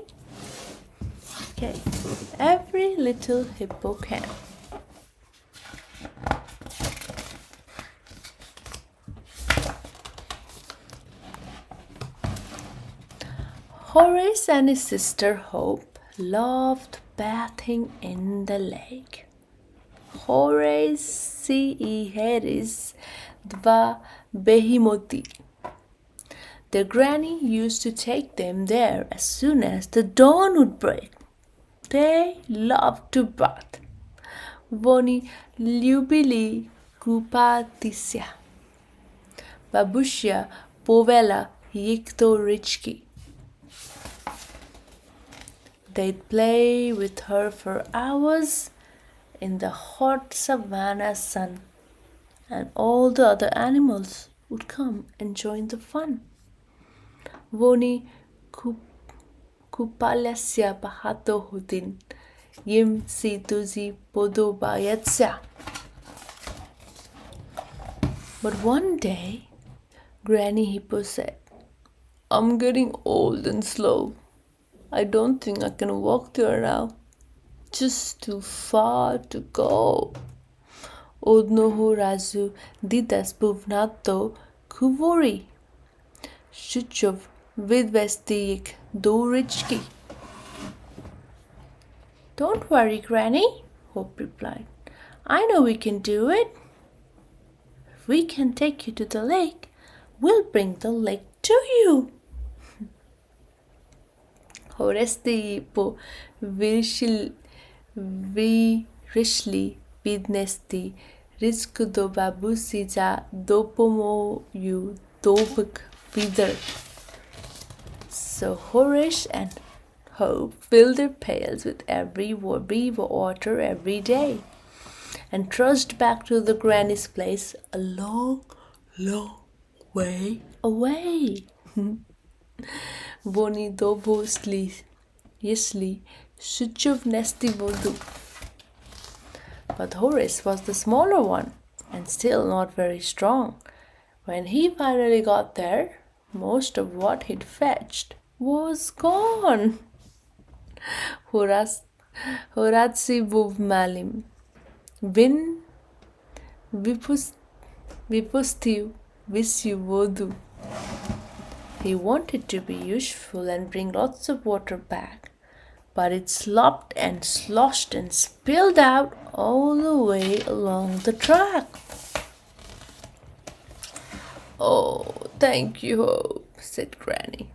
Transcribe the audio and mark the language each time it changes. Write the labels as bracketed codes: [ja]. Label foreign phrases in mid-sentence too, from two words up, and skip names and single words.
[en] Okay, every little hippo can. Horace and his sister Hope loved bathing in the lake. [uk] Horace и Harris, два бегемоти. [en] Their granny used to take them there as soon as the dawn would break. They loved to bath. [uk] Вони любили купатися. Бабуся повела їх до річки. [en] They'd play with her for hours in the hot savannah sun, and all the other animals would come and join the fun. [uk] Вони купалися багато годин. Їм це дуже подобається. [en] But one day, Granny Hippo said, I'm getting old and slow. I don't think I can walk there now. Just too far to go. [uk] Одного разу дідусь був надто хворий, щоб відвести їх до річки. [en] Don't worry, Granny, Hope replied. I know we can do it. If we can take you to the lake, we'll bring the lake to you. [uk] Horace вирішили піднести річку до бабусі за допомогою довгих відер. [en] So Horace and Hope filled their pails with every water every day and trudged back to the granny's place a long, long way away. [uk] Вони довго йшли, щоб нести воду. [en] But Horace was the smaller one and still not very strong. When he finally got there, most of what he'd fetched was gone. [uk] Horace був малим. Він випустив всю воду. [en] He wanted to be useful and bring lots of water back, but it slopped and sloshed and spilled out all the way along the track. Oh, thank you, Hope, said Granny.